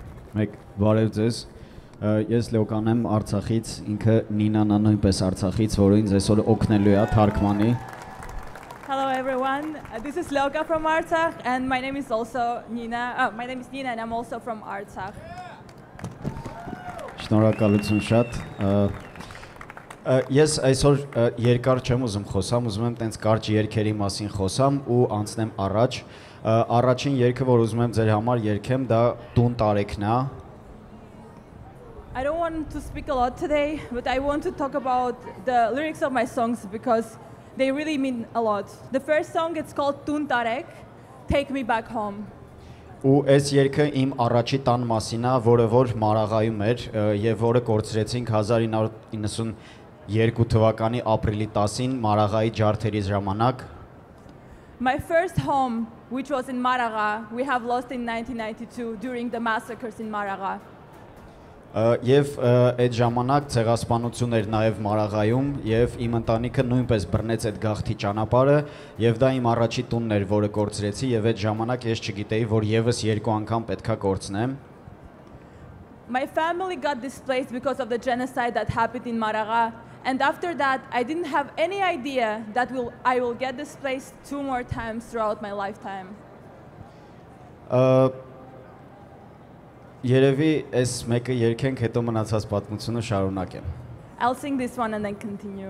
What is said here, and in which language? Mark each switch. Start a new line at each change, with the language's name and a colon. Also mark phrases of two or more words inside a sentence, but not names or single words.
Armenian: Մեկ բարև ձեզ։ Ես Լոկան եմ Արցախից, ինքը Նինան նույնպես Արցախից, որը ինձ այսօր օգնելու է թարգմանի։
English: Hello everyone. This is Loka from Artsakh and my name is also Nina. My name is Nina and I'm also from Artsakh.
Armenian: Շնորհակալություն շատ։ Ես այսօր երկար չեմ ուզում խոսամ, ուզում եմ տենց կարճ երգերի մասին խոսամ ու անցնեմ առաջ։ Առաջին երգը, որ ուզում եմ ձեր համար երգեմ, դա Տուն տարեքն է։
English: I don't want to speak a lot today, but I want to talk about the lyrics of my songs because they really mean a lot. The first song, it's called Tun Tarek, Take Me Back Home.
Armenian: Ու այս երգը իմ առաջի տան մասին է, որը որ Մարաղայում էր եւ որը կորցրեցինք 1992 թվականի ապրիլի 10-ին Մարաղայի ջարդերի ժամանակ։
English: My first home, which was in Maraga, we have lost in 1992 during the massacres in Maraga.
Armenian: Եվ այդ ժամանակ ցեղասպանություն էր նաև Մարաղայում եւ իմ ընտանիքը նույնպես բռնեց այդ գաղթի ճանապարհը եւ դա իմ առաջի տունն էր, որը կորցրեցի եւ այդ ժամանակ ես չգիտեի, որ եւս երկու անգամ պետքա կորցնեմ։
English: My family got displaced because of the genocide that happened in Maraga, and after that I didn't have any idea that I will get displaced 2 more times throughout my lifetime.
Armenian: Երևի այս մեկը երգենք, հետո մնացած պատմությունը շարունակեմ։
English: I'll sing this one and then continue.